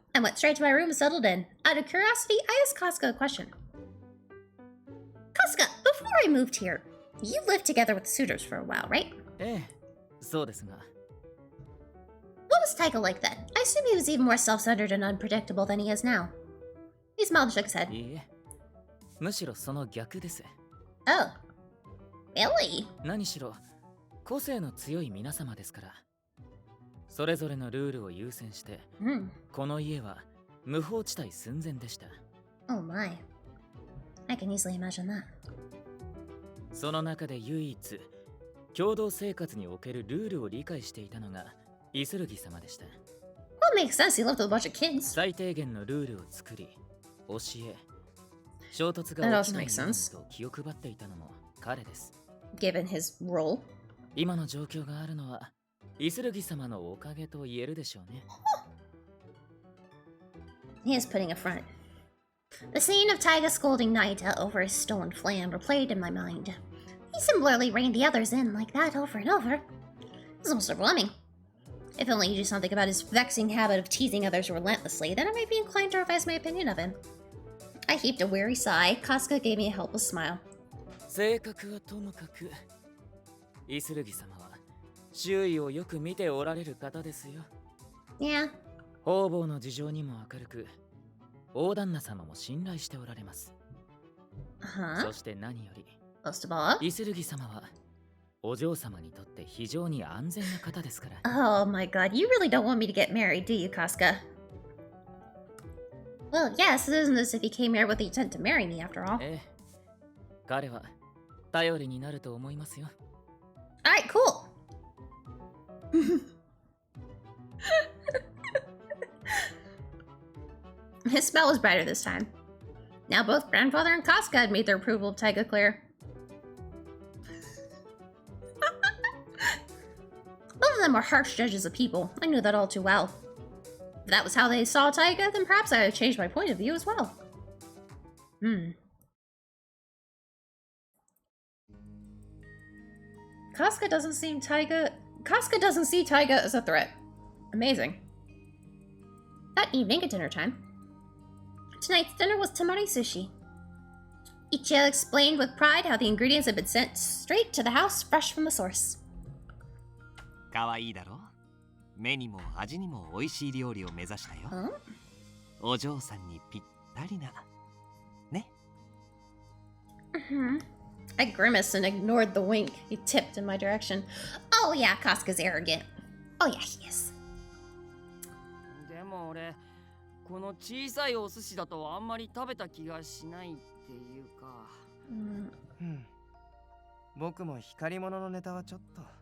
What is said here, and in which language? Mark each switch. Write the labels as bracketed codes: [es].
[en] I went straight to my room and settled in. Out of curiosity, I asked Casca a question. Casca, before I moved here, you lived together with the suitors for a while, right? [ja] ええ、そうですが。 [en] What was Taiga like then? I assume he was even more self-centered and unpredictable than he is now. He smiled and shook his head. [ja] いいえ、むしろその逆です。 [en] Oh. Really? [ja] 何しろ個性の強い皆様ですから。それぞれのルールを優先して、この家は無法地帯寸前でした。 [en] Oh my. I can easily imagine that. [ja] その中で唯一共同生活におけるルールを理解していたのがイスルギ様でした。 [en] Well, it makes sense. He lived with a bunch of kids. [ja] 最低限のルールを作り、教え、衝突が起きないようにと気を配っていたのも彼です。 [en] Given his role. [ja] 今の状況があるのはイスルギ様のおかげと言えるでしょうね。 [en] He is putting a front. The scene of Taiga scolding Naita over his stolen flan replayed in my mind. He similarly reined the others in like that over and over. It's almost overwhelming. If only he do something about his vexing habit of teasing others relentlessly, then I might be inclined to revise my opinion of him. I heaved a weary sigh. Casca gave me a helpless smile. [ja] 性格はともかく、イスルギ様は周囲をよく見ておられる方ですよ。 [en] Yeah. [ja] 方々の事情にも明るく、大旦那様も信頼しておられます。 Uh-huh. そして何より、 [en] Most of all. [ja] イスルギ様はお嬢様にとって非常に安全な方ですから。 [en] Oh my god, you really don't want me to get married, do you, Casca? Well, yes, it isn't as if he came here with the intent to marry me, after all. [ja] ええ、彼は頼りになると思いますよ。 [en] Alright, cool. His smell was brighter this time. Now both Grandfather and Casca had made their approval of Taiga clear. Both of them were harsh judges of people. I knew that all too well. If that was how they saw Taiga, then perhaps I had changed my point of view as well. Casca doesn't see Taiga as a threat. Amazing. That evening at dinner time, tonight's dinner was tamari sushi. Ichia explained with pride how the ingredients had been sent straight to the house, fresh from the source. [ja] かわいいだろ。目にも味にも美味しい料理を目指したよ。 Huh? お嬢さんにぴったりな。ね。 [en] I grimaced and ignored the wink he tipped in my direction. Oh yeah, Casca's arrogant. Oh yeah, he is. [ja] でも俺この小さいお寿司だとあんまり食べた気がしないっていうか。僕も光り物のネタはちょっと。